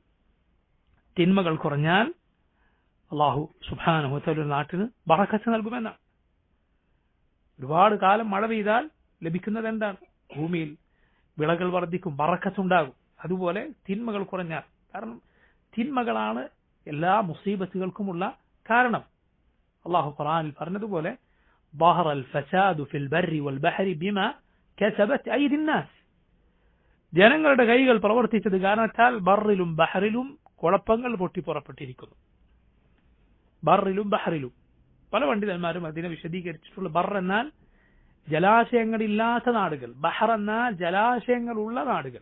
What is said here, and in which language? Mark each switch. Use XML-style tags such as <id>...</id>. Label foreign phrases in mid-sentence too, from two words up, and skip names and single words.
<ml>തിന്മകൾ കുറഞ്ഞാൽ</ml> <ar>الله سبحانه وتعالى</ar> <ml>ഒരു നാട്ടിന് ബറക്കത്ത് നൽകുമെന്നാണ്. ഒരുപാട് കാലം മഴ പെയ്താൽ ലഭിക്കുന്നത് എന്താണ്? ഭൂമിയിൽ വിളകൾ വർദ്ധിക്കും, ബറക്കത്തുണ്ടാകും. അതുപോലെ തിന്മകൾ കുറഞ്ഞാൽ, കാരണം തിന്മകളാണ് എല്ലാ മുസീബത്തുകൾക്കുമുള്ള കാരണം. അള്ളാഹു ഖുർആനിൽ പറഞ്ഞതുപോലെ</ml> <ar>ظهر الفساد في البر والبحر بما كسبت أيدي الناس.</ar> <ml>ജനങ്ങളുടെ കൈകൾ പ്രവർത്തിച്ചത് കാരണത്താൽ ബറിലും ബഹറിലും കുഴപ്പങ്ങൾ പൊട്ടിപ്പുറപ്പെട്ടിരിക്കുന്നു. ബറിലും ബഹറിലും പല പണ്ഡിതന്മാരും അതിനെ വിശദീകരിച്ചിട്ടുള്ള ബർ എന്നാൽ ജലാശയങ്ങളില്ലാത്ത നാടുകൾ, ബഹർ എന്നാൽ ജലാശയങ്ങളുള്ള നാടുകൾ.</ml>